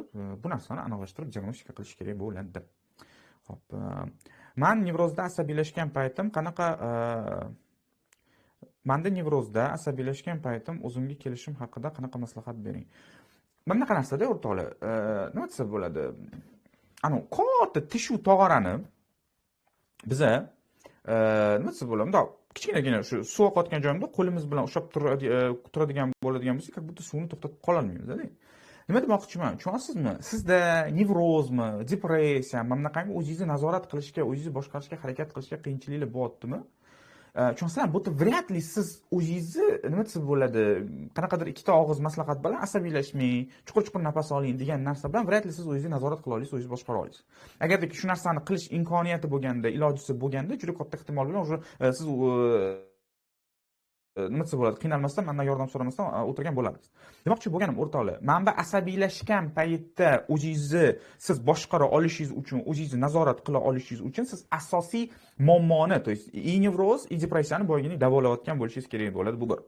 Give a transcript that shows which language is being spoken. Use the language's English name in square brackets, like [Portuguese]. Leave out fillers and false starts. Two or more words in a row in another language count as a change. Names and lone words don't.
[Uzbek] Bu narsani aniqlashtirib diagnostika qilish kerak bo'ladi. Xo'p, men nevrozda asabiylashgan paytim qanaqa Menda nevrozda asabiylashgan paytim o'zimga kelishim haqida qanaqa maslahat bering? Mana bunaqa narsada o'rtoqlar, nima desa bo'ladi? Ana katta tishu tog'orani biza nima desa bo'ladi? Bundoq kichkinagina shu suv oqayotgan joyimda qo'limiz bilan ushlab turadigan bo'ladigan bo'lsa, [Russian] как будто [Uzbek] suvni to'xtatib qola olmaymiz-da. Nima demoqchiman? Tushunasizmi? Sizda nevrozmi, depressiya, mana bunaqangi o'zingizni nazorat qilishga, o'zingizni boshqarishga harakat qilishga qiyinchiliklar bo'lyaptimi? Tushunasizlar, bu [Russian] vряд ли [Uzbek] siz o'zingizni nima desa bo'ladi, qanaqadir ikkita og'iz maslahat bilan asabiylashmang, chuqur nafas oling degan narsa bilan [Russian] vряд ли [Uzbek] siz o'zingizni nazorat qila olasiz, o'zingizni boshqara olasiz. Agarda shu narsani qilish imkoniyati bo'lganda, ilojisi bo'lganda, juda katta ehtimol bilan siz nima desa bo'ladi, qiynalmasdan, mendan yordam so'ramasdan o'tirgan bo'lasiz. Demoqchi bo'lganim o'rtoqlar, mana bu asabiylashgan paytda o'zingizni siz boshqara olishingiz uchun, o'zingizni nazorat qila olishingiz uchun siz asosiy muammoni, [Russian] to есть [Uzbek] nevroz, depressiyani boyagini davolayotgan bo'lishingiz kerak bo'ladi, bu bir.